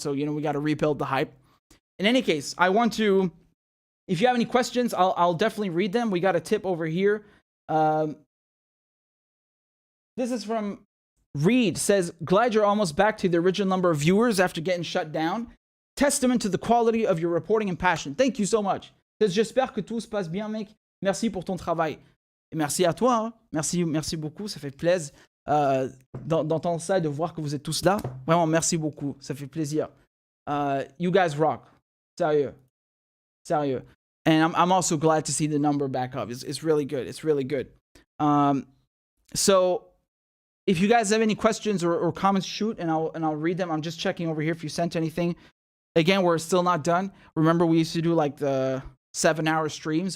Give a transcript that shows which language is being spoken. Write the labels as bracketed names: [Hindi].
[English] So, we got to rebuild the hype. In any case, I want to, if you have any questions, I'll definitely read them. We got a tip over here. This is from Reed. Says, glad you're almost back to the original number of viewers after getting shut down. Testament to the quality of your reporting and passion. Thank you so much. [French] Says, j'espère que tout se passe bien, mec. Merci pour ton travail. Et merci à toi. Hein. Merci beaucoup. Ça fait plaisir d'entendre ça et de voir que vous êtes tous là. Vraiment, merci beaucoup. Ça fait plaisir. [English] You guys rock. [French] Sérieux. [English] And I'm also glad to see the number back up. It's really good. It's really good. So if you guys have any questions or comments, shoot, and I'll read them. I'm just checking over here if you sent anything. Again, we're still not done. Remember, we used to do like the 7-hour streams.